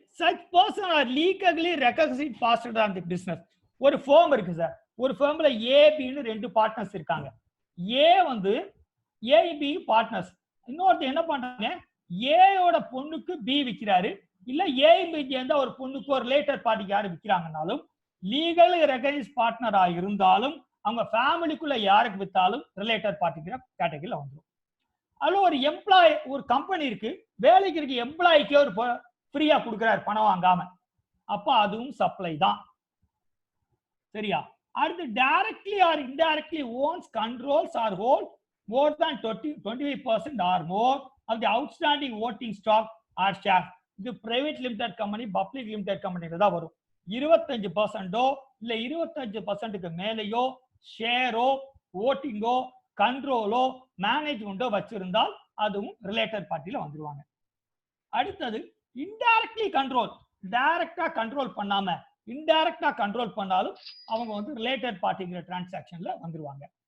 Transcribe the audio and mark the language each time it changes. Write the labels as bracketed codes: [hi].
[en] such person are legally recognized partner on the business. [ta] ஒரு firm இருக்கு sir, ஒரு firmல A B ன்னு ரெண்டு பார்ட்னர்ஸ் இருக்காங்க. A வந்து A B பார்ட்னர்ஸ், இன்னொருத்தர் என்ன பண்றாங்க, A யோட பொண்ணுக்கு B விக்கிறாரு, இல்ல A B சேர்ந்த ஒரு பொண்ணுக்கு ஒரு ரிலேட்டட் பார்ட்டிக்கு யாரு விக்கிறாங்கனாலும் லீகலி ரெகனைஸ் பார்ட்னரா இருந்தாலும் அவங்க ஃபேமிலிக்குள்ள யாருக்கு வித்தாலும் ரிலேட்டட் பார்ட்டிங்கிற கேட்டகரியில வந்துடும். அதுல ஒரு எம்ப்ளாய், ஒரு கம்பெனி இருக்கு, வேலைக்கு இருக்க எம்ப்ளாய்க்கே ஒரு ஃப்ரீயா கொடுக்குறாரு பணம் வாங்காம, அப்ப அதுவும் சப்ளை தான். சரியா? [en] அடுத்து directly or indirectly owns controls or hold more than 25% or more of the outstanding voting stock or share. [ta] இது private limited company, public limited கம்பெனில தான் வரும். 25% இல்ல 25%க்கு மேலேயோ ஷேரோ, ஓட்டிங்கோ, கண்ட்ரோலோ, மேனேஜ்மெண்டோ வச்சிருந்தால் அதுவும் ரிலேட்டட் பார்ட்டில வந்துருவாங்க. அடுத்தது இன்டைரக்ட்லி கண்ட்ரோல், டைரக்டா கண்ட்ரோல் பண்ணாம இன்டைரக்டா கண்ட்ரோல் பண்ணாலும் அவங்க வந்து ரிலேட்டட் பார்ட்டிங்கிற டிரான்சாக்ஷன்ல வந்துருவாங்க.